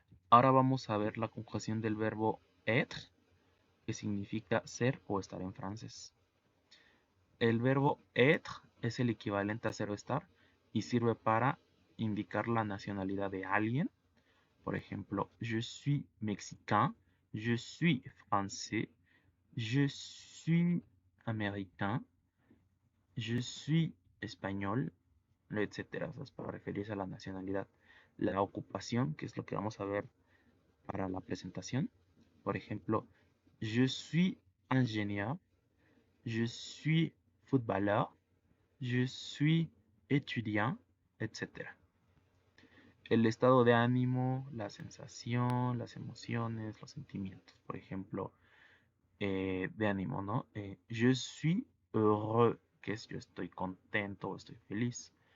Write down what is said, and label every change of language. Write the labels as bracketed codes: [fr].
[es] Ahora vamos a ver la conjugación del verbo être, que significa ser o estar en francés. El verbo être es el equivalente a ser o estar y sirve para indicar la nacionalidad de alguien. [fr] Por ejemplo, je suis mexicain, je suis français, je suis américain, je suis español, etcétera. [es] O sea, es para referirse a la nacionalidad. La ocupación, que es lo que vamos a ver para la presentación. [fr] Por ejemplo, je suis ingénieur, je suis footballeur, je suis étudiant, etc. [es] El estado de ánimo, la sensación, las emociones, los sentimientos. Por ejemplo, de ánimo, ¿no? Je suis heureux, que es yo estoy contento o estoy feliz.